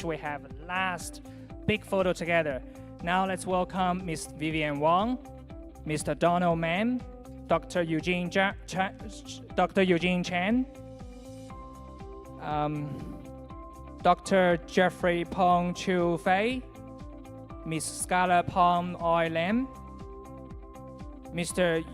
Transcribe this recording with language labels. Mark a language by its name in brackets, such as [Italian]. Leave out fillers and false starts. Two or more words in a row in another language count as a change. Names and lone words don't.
[English] We have last big photo together. Now let's welcome Miss Vivian Wong, Mr. Donald Mann, Dr. Eugene Chen, Dr. Jeffrey Pong Chu Fei, Miss Scarlett Pong Oi Lam, Mr.